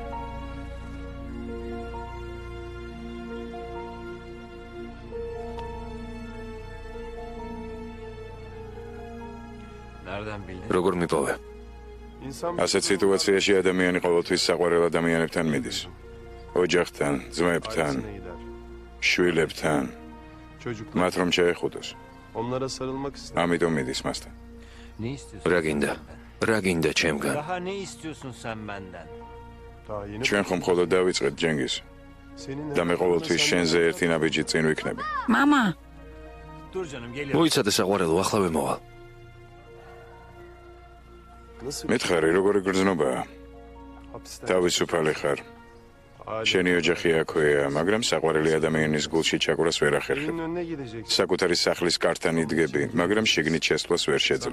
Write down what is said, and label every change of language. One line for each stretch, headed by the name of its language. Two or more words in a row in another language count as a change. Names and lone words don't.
Georgian: როგორ მიპოვე? ასეთ სიტუაციაში ადამიანი ყოველთვის საყვარელ ადამიანებთან მიდის. ოჯახთან, ძმებთან, შვილებთან. მათ რომ შეეხუდოს.
Turkish: Onlara sarılmak istedim.
Georgian: ამიტომ მიდის მასთან.
Turkish: Ne istiyorsun?
Georgian: რა გინდა ჩემგან?
Turkish: Daha ne istiyorsun sen benden?
Georgian: ჩვენ ხომ მხოლოდ დავიწყეთ ჯენგიზ და მე ყოველთვის შენზე ერთი ნაბიჯით წინ ვიქნები. მამა,
Turkish: Dur canım geliyorum.
Georgian: მოიცადე საყვარელო, ახლა ვემოვალ. მითხარი, როგორი გრძნობაა? თავისუფალი ხარ. შენი ოჯახი აქვეა, მაგრამ საყვარელი ადამიანის გულში ჩაკვრას ვერ ახერხებ. საკუთარი სახლის კართან იდგები, მაგრამ შიგნით შესვლას ვერ შეძლებ.